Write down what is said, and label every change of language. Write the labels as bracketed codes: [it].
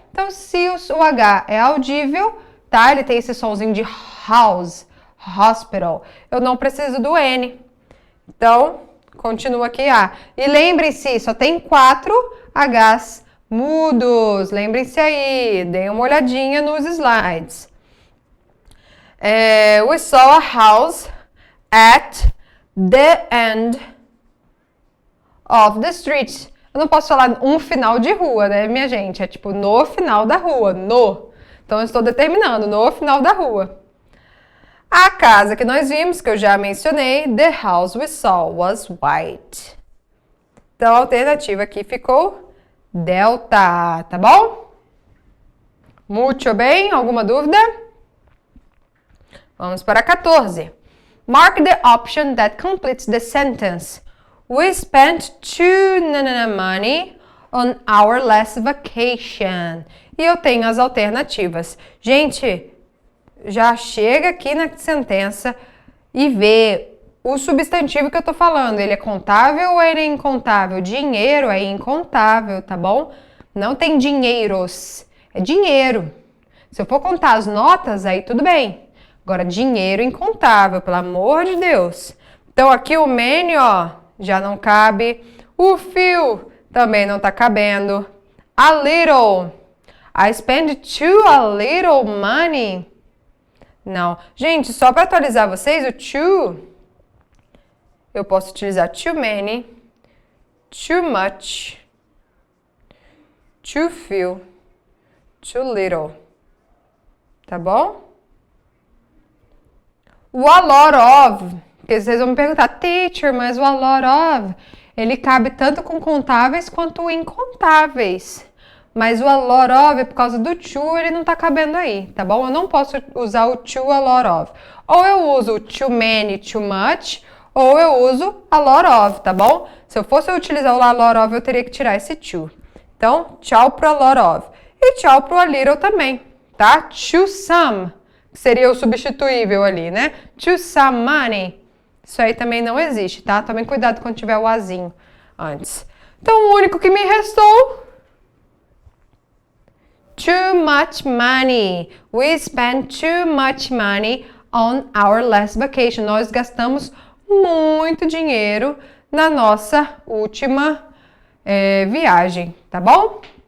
[pt] Então, se o H é audível, tá? Ele tem esse somzinho de house, hospital. Eu não preciso do N. Então, continua aqui A. E lembrem-se, só tem 4 Hs mudos. Lembrem-se aí, deem uma olhadinha nos slides. [en] We saw a house at the end of the street. [pt] Eu não posso falar um final de rua, né, minha gente? É tipo no final da rua, no. Então, eu estou determinando no final da rua. A casa que nós vimos, que eu já mencionei, [en] the house we saw was white. [pt] Então, a alternativa aqui ficou delta, tá bom? Muito bem, alguma dúvida? Vamos para 14. [en] Mark the option that completes the sentence. We spent too money on our last vacation. [pt] E eu tenho as alternativas. Gente, já chega aqui na sentença e vê o substantivo que eu tô falando. Ele é contável ou ele é incontável? Dinheiro é incontável, tá bom? Não tem dinheiros, é dinheiro. Se eu for contar as notas, aí tudo bem. Agora, dinheiro incontável, pelo amor de Deus. Então, aqui o many, ó, já não cabe. O few também não tá cabendo. [en] A little. I spend too a little money. [pt] Não. Gente, só para atualizar vocês, o too, eu posso utilizar too many, too much, too few, too little. Tá bom? O a lot of, porque vocês vão me perguntar, teacher, mas o a lot of, ele cabe tanto com contáveis quanto incontáveis. Mas o a lot of, por causa do to, ele não tá cabendo aí, tá bom? Eu não posso usar o to a lot of. Ou eu uso too many, too much, ou eu uso a lot of, tá bom? Se eu fosse utilizar o a lot of, eu teria que tirar esse to. Então, tchau pro a lot of. E tchau pro a little também, tá? To some, que seria o substituível ali, né? To some money. Isso aí também não existe, tá? Tomem cuidado quando tiver o azinho antes. Então, o único que me restou... [en] Too much money. We spent too much money on our last vacation. [pt] Nós gastamos muito dinheiro na nossa última viagem, tá bom?